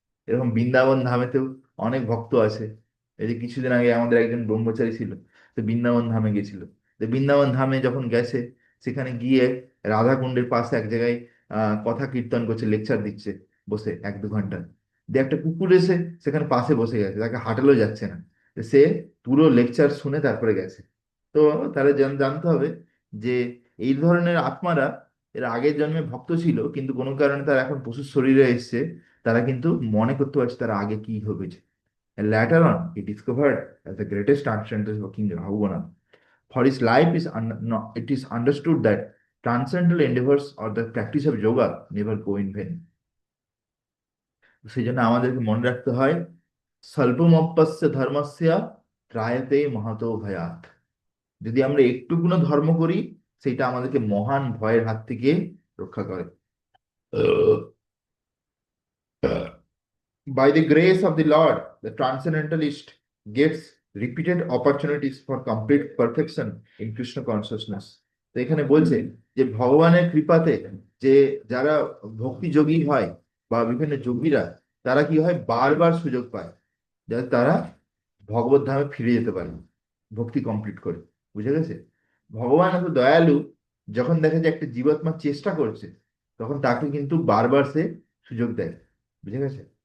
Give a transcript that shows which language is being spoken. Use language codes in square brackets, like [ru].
[bn] এরকম বৃন্দাবন ধামেতেও অনেক ভক্ত আছে। এই যে কিছুদিন আগে আমাদের একজন ব্রহ্মচারী ছিল, তো বৃন্দাবন ধামে গেছিল, তো বৃন্দাবন ধামে যখন গেছে, সেখানে গিয়ে রাধাকুণ্ডের পাশে এক জায়গায় কথা কীর্তন করছে, লেকচার দিচ্ছে বসে 1-2 ঘন্টা, দিয়ে একটা কুকুর এসে সেখানে পাশে বসে গেছে, তাকে হাঁটালেও যাচ্ছে না, তো সে পুরো লেকচার শুনে তারপরে গেছে। তো তাহলে জানতে হবে যে এই ধরনের আত্মারা এর আগের জন্মে ভক্ত ছিল, কিন্তু কোনো কারণে তারা এখন পশুর শরীরে এসেছে, তারা কিন্তু মনে করতে পারছে তারা আগে কি হয়েছে। [en] And later on, he discovered as the greatest transcendental King Rahugana. For his life is it is understood that transcendental endeavors or the practice of yoga never go in vain. [sa] সেই জন্য আমাদেরকে মনে রাখতে হয়, স্বল্পমপ্যস্য ধর্মস্য ত্রায়তে মহতো ভয়াৎ। [bn] যদি আমরা একটুকুনো ধর্ম করি, সেটা আমাদেরকে মহান ভয়ের হাত থেকে রক্ষা করে। [en] By the grace of the Lord, the transcendentalist gives repeated opportunities for complete perfection in Krishna consciousness. [bn] তো এখানে বলছে যে ভগবানের কৃপাতে যে যারা ভক্তি যোগী হয় বা বিভিন্ন যোগীরা, তারা কি হয়, বারবার সুযোগ পায় যাতে তারা ভগবত ধামে ফিরে যেতে পারে ভক্তি কমপ্লিট করে। বুঝে গেছে? ভগবান এত দয়ালু, যখন দেখে যে একটা জীবাত্মা চেষ্টা করছে, তখন তাকে কিন্তু বারবার সে সুযোগ দেয়। বুঝে গেছে?